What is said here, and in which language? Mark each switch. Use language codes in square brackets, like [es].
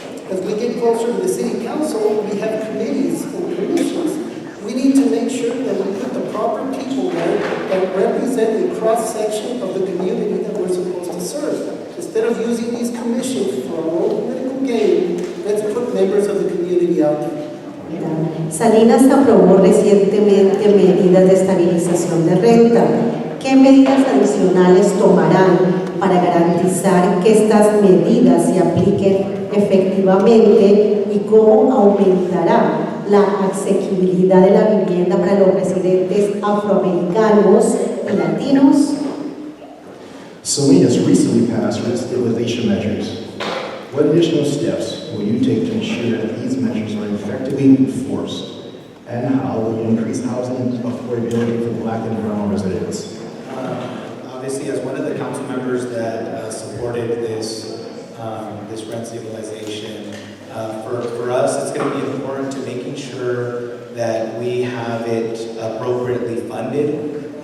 [en] As we get closer to the city council, we have committees and commissions. We need to make sure that we put the proper people there that represent a cross-section of the community that we're supposed to serve. Instead of using these commissions for our own political gain, let's put members of the community out there. [es] Salinas aprobó recientemente medidas de estabilización de renta. ¿Qué medidas adicionales tomarán para garantizar que estas medidas se apliquen efectivamente y cómo aumentará la asequibilidad de la vivienda para los residentes afroamericanos y latinos? [en] Salinas recently passed rent stabilization measures. What additional steps will you take to ensure that these measures are effectively enforced? And how will you increase housing affordability for Black and brown residents? Obviously, as one of the council members that supported this rent stabilization, for us, it's going to be important to making sure that we have it appropriately funded.